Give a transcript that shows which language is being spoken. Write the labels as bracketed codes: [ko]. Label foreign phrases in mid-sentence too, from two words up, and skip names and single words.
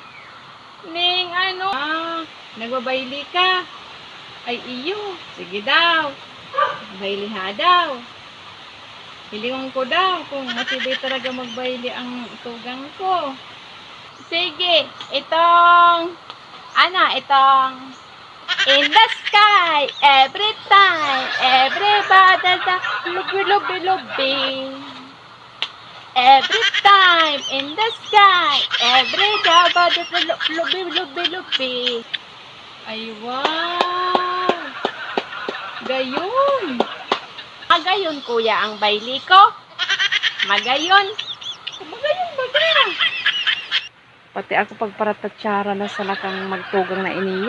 [bik] Ah, nagbabayli ka. Ay, iyo. Sige daw. Bayliha daw. Hilingon ko daw kung matibay talaga magbayli ang tugang ko. Sige, itong [en] in the sky, every time, everybody lubi. Every time, in the sky, everybody lubi. [bik] Ay, wow. Gayon. Magayon, kuya, ang bayli ko. Magayon. Magayon baga. Pati ako pagparatatsara na sa lakang magtugang na iniyo.